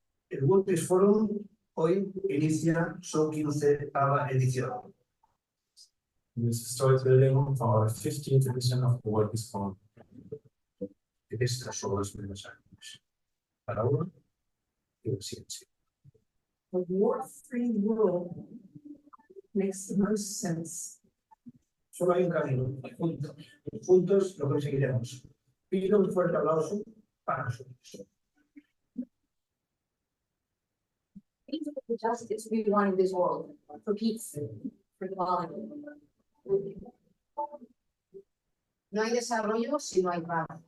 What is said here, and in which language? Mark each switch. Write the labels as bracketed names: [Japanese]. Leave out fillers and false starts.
[Spanish] El World Peace Forum hoy inicia su 15ª edición. [English] This is storytelling of our 15th edition of the World Peace Forum. [Spanish] Estos son los primeros años. Palabra y ciencia. [English] A war-free world makes the most sense. [Spanish] Solo hay un camino, juntos lo conseguiremos. Pido un fuerte aplauso para nosotros. [English] For justice we want in this world, for peace, for equality. [Spanish] No hay desarrollo si no hay paz.